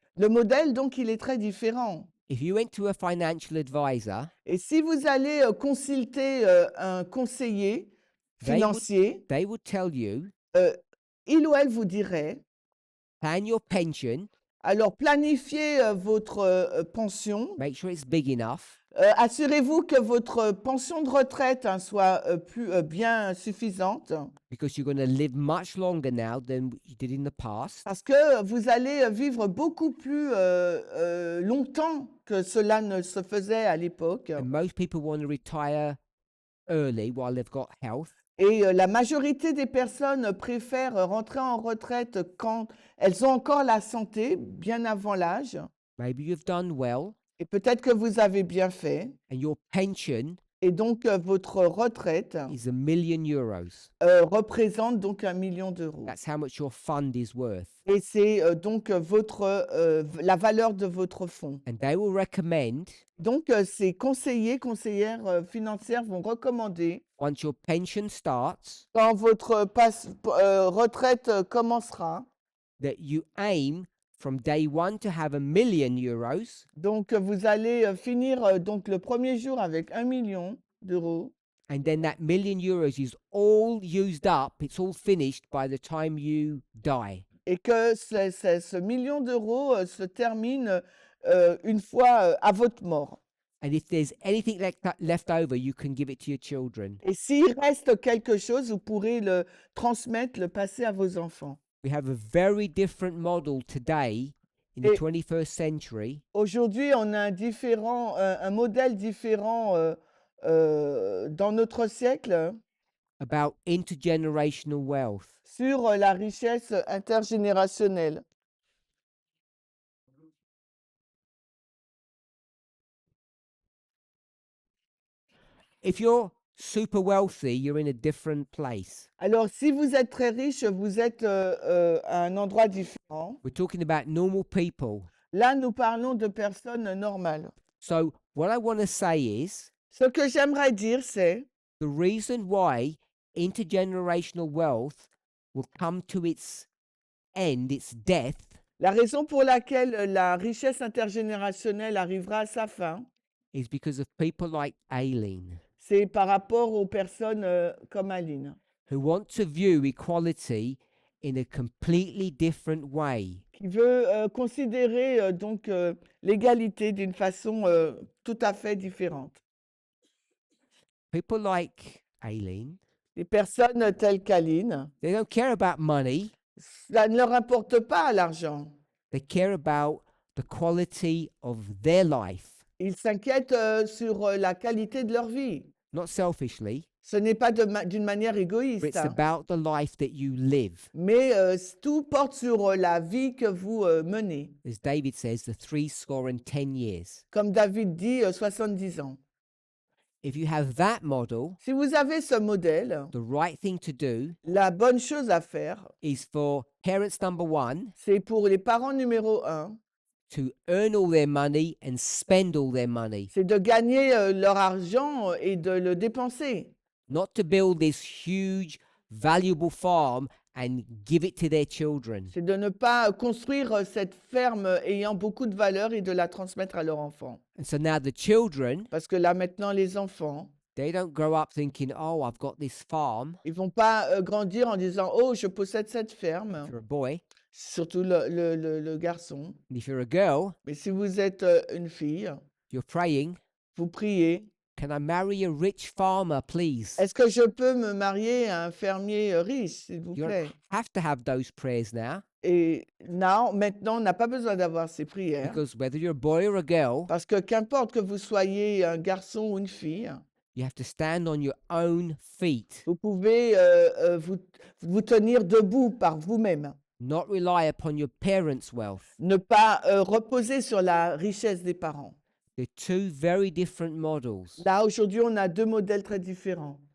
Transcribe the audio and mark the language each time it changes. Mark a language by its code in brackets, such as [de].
[fr] Le modèle, donc, il est très différent. [en] If you went to a financial advisor, [fr] Et si vous allez consulter un conseiller [en] They would- [fr] financier, [en] they would tell you [fr] il ou elle vous dirait, [en] plan your pension, [fr] alors planifiez votre pension, [en] make sure it's big enough, [fr] assurez-vous que votre pension de retraite soit bien suffisante, [en] because you're going to live much longer now than you did in the past. [fr] parce que vous allez vivre beaucoup plus longtemps que cela ne se faisait à l'époque. [en] And most people want to retire early while they've got health. [fr] Et la majorité des personnes préfèrent rentrer en retraite quand elles ont encore la santé, bien avant l'âge. [en] Maybe you've done well, [fr] Et peut-être que vous avez bien fait. [en] and your pension [fr] Et donc, votre retraite [en] is €1 million. [fr] représente donc 1 million d'euros. [en] That's how much your fund is worth. [fr] Et c'est donc la valeur de votre fonds. [en] And they will recommend, [fr] Donc, ces conseillères financières vont recommander, [en] once your pension starts, [fr] quand votre retraite commencera, [en] that you aim from day one to have €1 million, [fr] donc vous allez finir donc le premier jour avec 1 million d'euros. [en] and then that €1 million is all used up, it's all finished by the time you die. [fr] Et que ce million d'euros se termine une fois à votre mort. [en] And if there's anything left over, you can give it to your children. [fr] Et s'il reste quelque chose, vous pourrez le transmettre, le passer à vos enfants. [en] We have a very different model today in the [fr] Et- [en] 21st century [fr] Aujourd'hui, on a un modèle différent dans notre siècle [en] about intergenerational wealth. [fr] sur la richesse intergénérationnelle. [en] If you're super wealthy, you're in a different place. [fr] Alors, si vous êtes très riche, vous êtes à un endroit différent. [en] We're talking about normal people. [fr] Là, nous parlons de personnes normales. [en] So, what I want to say is [fr] Ce que j'aimerais dire, c'est [en] the reason why intergenerational wealth will come to its end, its death, [fr] la raison pour laquelle la richesse intergénérationnelle arrivera à sa fin, [en] is because of people like Aileen, [fr] c'est par rapport aux personnes comme Aline, [en] who want to view equality in a completely different way. [fr] qui veut considérer donc l'égalité d'une façon tout à fait différente. [en] People like Aileen, [fr] Les personnes telles qu'Aline, [en] they don't care about money, [fr] ça ne leur importe pas l'argent. [en] they care about the quality of their life, [fr] Ils s'inquiètent sur la qualité de leur vie. [en] not selfishly, [fr] Ce n'est pas d'une manière [en] but [fr] égoïste, [en] it's [fr] hein, [en] about the life that you live. [fr] mais tout porte sur la vie que vous menez. [en] As David says, the 70 years. [fr] Comme David dit, 70 ans. [en] If you have that model, [fr] Si vous avez ce modèle, [en] the right thing to do [fr] la bonne chose à faire, [en] is for parents number one [fr] c'est pour les parents numéro 1, [en] to earn all their money and spend all their money. [fr] c'est de gagner leur argent et de le dépenser. [en] not to build this huge, valuable farm and give it to their children. [fr] C'est de ne pas construire cette ferme ayant beaucoup de valeur et de la transmettre à leurs enfants. [en] And so now the children, [fr] Parce que là, maintenant, les enfants, [en] they don't grow up thinking, oh, I've got this farm. [fr] ils vont pas grandir en disant, oh, je possède cette ferme, [en] If you're a boy, [fr] surtout le garçon. [en] and if you're a girl, [fr] Mais si vous êtes une fille, [en] you're praying, [fr] vous priez, [en] can I marry a rich farmer, please? [fr] est-ce que je peux me marier à un fermier riche, s'il vous [en] You [fr] plaît? [en] don't have to have those prayers now, [fr] Et non, maintenant, on n'a pas besoin d'avoir ces prières. [en] because whether you're a boy or a girl, [fr] Parce que qu'importe que vous soyez un garçon ou une fille, [en] you have to stand on your own feet, [fr] vous pouvez vous tenir debout par vous-même. [en] not rely upon your parents' wealth. [fr] Ne pas reposer sur la richesse des parents. [en] They're two very different models. [fr] Là, aujourd'hui, on a deux modèles très différents.